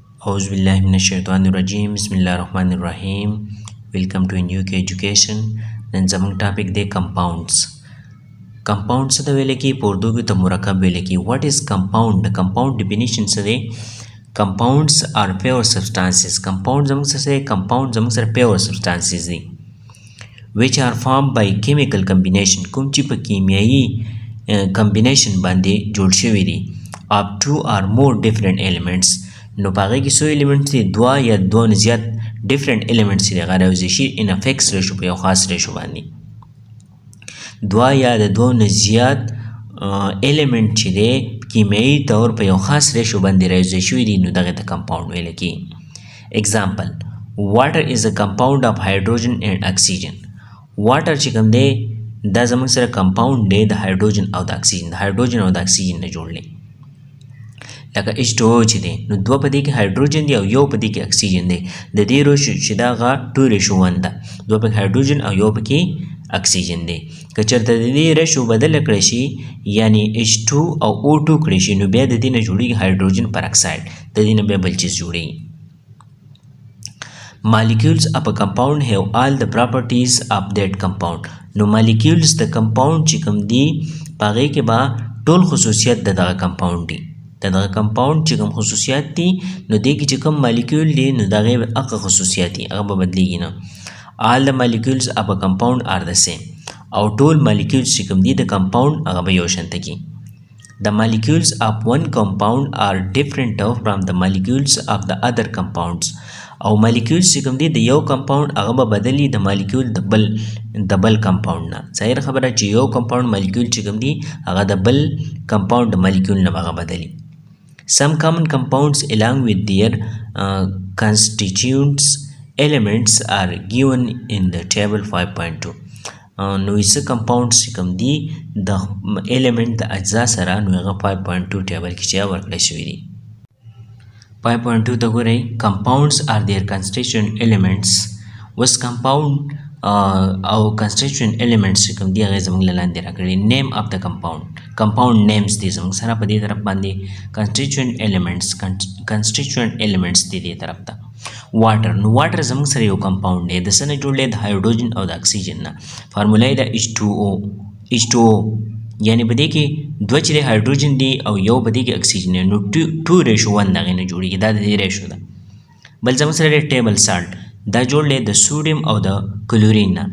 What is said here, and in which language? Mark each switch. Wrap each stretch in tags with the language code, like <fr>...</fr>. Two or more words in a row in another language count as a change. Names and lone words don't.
<ar>أعوذ بالله من الشيطان الرجيم بسم الله الرحمن الرحيم.</ar> <en>Welcome to NUK Education.</en> <ps>نن زمونږ ټاپک دی compounds. Compounds څه ته ویل کی؟ په اردو کې ته مرکب ویل کی.</ps> <en>What is compound? The compound definition</en> <ps>څه دی؟</ps> <en>Compounds are pure substances. Compound</en> <ps>زمونږ څه دی؟</ps> <en>Compound</en> <ps>زمونږ سره</ps> <en>pure substances دي which are formed by chemical combination.</en> <ps>کوم چې په کیمیایي combination باندې جوړ شوي دي</ps> <en>of two or more different elements.</en> <ps>نو په هغې کې څو elements دي؟ دوه یا دوه نه زیات</ps> <en>different elements</en> <ps>دي هغه راوځي شي</ps> <en>in a fixed ratio</en> <ps>په یو خاص ratio باندې. دوه یا د دوه نه زیات element چې دی کیمیایي طور په یو خاص ratio باندې راوځي شوي دي نو دغې ته compound ویل کېږي.</ps> <en>Example: water is a compound of hydrogen and oxygen.</en> <ps>water چې کوم دی دا زموږ سره compound دی د hydrogen او د oxygen د hydrogen او د oxygen نه جوړ دی. لکه H2O چې دی نو دوه په دې کې هایدروجن دی او یو په دې کې اکسیجن دی. د دې ریشو چې دا هغه 2:1 ده. دوه پکې هایدروجن او یو پکې اکسیجن دی. که چېرته د دې ریشو بدله کړی شي یعنی H2 او O2 کړی شي نو بیا د دې نه جوړېږي هایدروجن پر اکساید. د دې نه بیا بل چیز جوړېږي.</ps> <en>Molecules of a compound have all the properties of that compound.</en> <ps>نو molecules د compound چې کوم دي په هغې کې به ټول خصوصیت د دغه compound دي. د دغه compound چې کوم خصوصیات دي نو دې کې چې کوم molecule دي نو د هغې هغه خصوصیات دي هغه به بدلېږي نه.</ps> <en>All the molecules of a compound are the same.</en> <ps>او ټول molecules چې کوم دي د compound هغه به یو شانته کي.</ps> <en>The molecules of one compound are different from the molecules of the other compounds.</en> <ps>او molecules چې کوم دي د یو compound هغه به بدلي د molecule د بل compound نه. ظاهر خبره چې یو</ps> <en>compound molecule</en> <ps>چې کوم دي هغه د بل compound د molecule نه هغه بدلي.</ps> <en>Some common compounds along with their constituents elements are given in the table 5.2.</en> <ps>نو څه compounds چې کوم دي د element د اجزا سره نو هغه 5.2 ټیبل کې چې ورکړی شوي دي.</ps> <en>5.2</en> <ps>ته ګورئ</ps> <en>compounds are their constituent elements.</en> <ps>اوس compound او</ps> <en>constituent elements</en> <ps>چې کوم دي هغه زموږ له لاندې راکړي.</ps> <en>name of the compound names</en> <ps>دي زموږ سره په دې طرف باندې</ps> <en>constituent elements</en> <ps>دي دې طرف ته. water نو water زموږ سره یو compound دی د څه نه جوړ دی؟ د هایدروجن او د اکسیجن نه. فارمولا یې د H2O یعنی په دې کې دوه چې دی هایدروجن دی او یو په دې کې اکسیجن دی نو 2:1 د هغې نه جوړېږي. دا د دې ریشو ده. بل زموږ سره دی</ps> <en>table salt</en> <ps>دا جوړ دی د سوډیم او د کلورین نه.</ps>